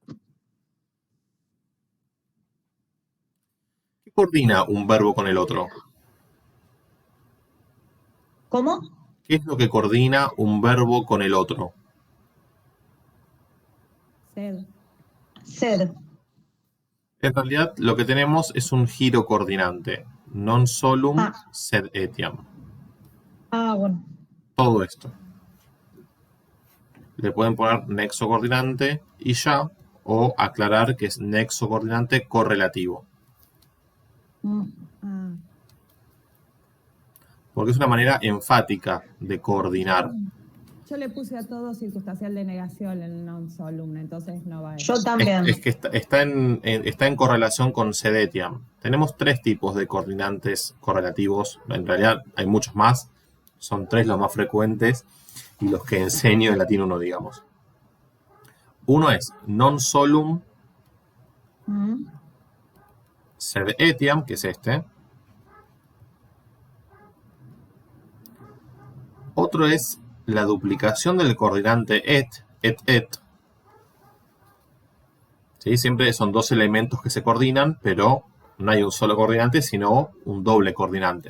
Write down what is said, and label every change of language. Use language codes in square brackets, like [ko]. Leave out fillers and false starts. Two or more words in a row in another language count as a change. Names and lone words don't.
[es] ¿Qué coordina un verbo con el otro? ¿Cómo? ¿Qué es lo que coordina un verbo con el otro? Sed. Sed. En realidad lo que tenemos es un giro coordinante. [la] Non solum [es] Ah. [la] sed etiam. [es] Bueno. Todo esto. Le pueden poner nexo coordinante y ya, o aclarar que es nexo coordinante correlativo. Ah, Porque es una manera enfática de coordinar. yo le puse a todo circunstancial de negación en [la] non solum, [es] entonces no va a Yo también. Es que está en correlación con [la] sed etiam. [es] Tenemos tres tipos de coordinantes correlativos. En realidad hay muchos más. Son tres los más frecuentes y los que enseño en latín 1, digamos. Uno es [la] non solum sed etiam, [es] que es este. Otro es la duplicación del coordinante et. ¿Sí? Siempre son dos elementos que se coordinan, pero no hay un solo coordinante, sino un doble coordinante.